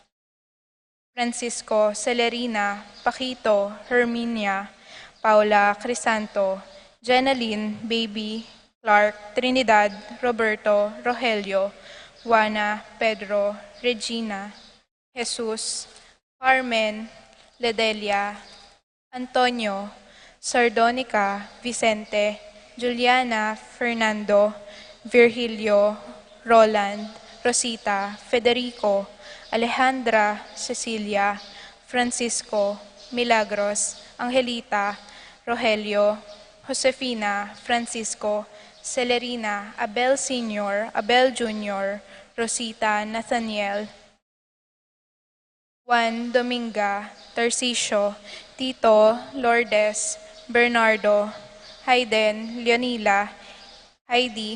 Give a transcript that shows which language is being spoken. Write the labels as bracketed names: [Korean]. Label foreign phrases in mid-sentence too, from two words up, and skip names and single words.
[Filipino] Francisco, Celerina, Paquito, Herminia, Paula, Crisanto, Jenaline, Baby, Clark, Trinidad, Roberto, Rogelio, Juana, Pedro, Regina, Jesus, Carmen, Ledelia, Antonio, Sardonica, Vicente, Juliana, Fernando, Virgilio, Roland, Rosita, Federico, Alejandra, Cecilia, Francisco, Milagros, Angelita, Rogelio, Josefina, Francisco, Celerina, Abel Sr., Abel Jr., Rosita, Nathaniel, Juan, Dominga, Tarcisio, Tito, Lourdes, Bernardo, Hayden, Leonila, Heidi,